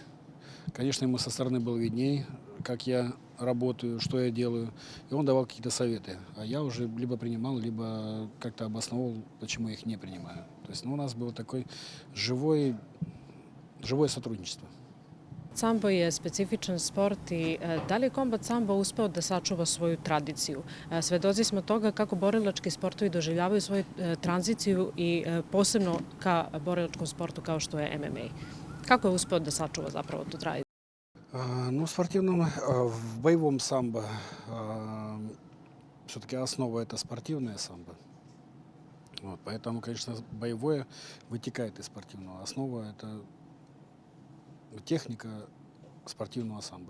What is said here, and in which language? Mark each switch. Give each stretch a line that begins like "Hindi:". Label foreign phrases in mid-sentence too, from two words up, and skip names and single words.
Russian: Конечно, ему со стороны было видней, как я работаю, что я делаю. И он давал какие-то советы. А я уже либо принимал, либо как-то обосновывал, почему я их не принимаю. То есть у нас было такое живое сотрудничество.
Serbian: sambo je specifičan sport i da li je kombat sambo uspeo da sačuva svoju tradiciju? Svedoci smo toga kako borilački sportovi doživljavaju svoju tranziciju i posebno ka borilačkom sportu kao što je MMA. Kako je uspeo da sačuva zapravo tu tradiciju?
Russian: Ну, в спортивном, в боевом самбо все-таки основа это спортивное самбо. Вот, поэтому, конечно, боевое вытекает из спортивного. Основа это техника спортивного самбо.